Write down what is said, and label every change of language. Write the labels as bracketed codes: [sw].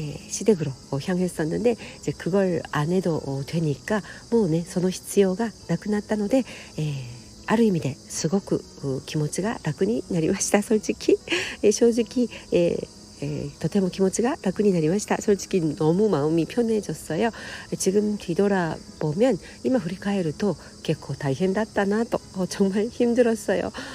[ko] 시댁으로 향했었는데 이제 그걸 안 해도 되니까 [ja] もうねその必要がなくなったので、ある意味ですごく気持ちが楽になりました。 [ko] 솔직히 [ja] 正直、とても気持ちが楽になりました。 [ko] 솔직히 너무 마음이 편해졌어요. 지금 뒤돌아보면 [ja] 今振り返ると結構大変だったなと [ko] 정말 힘들었어요.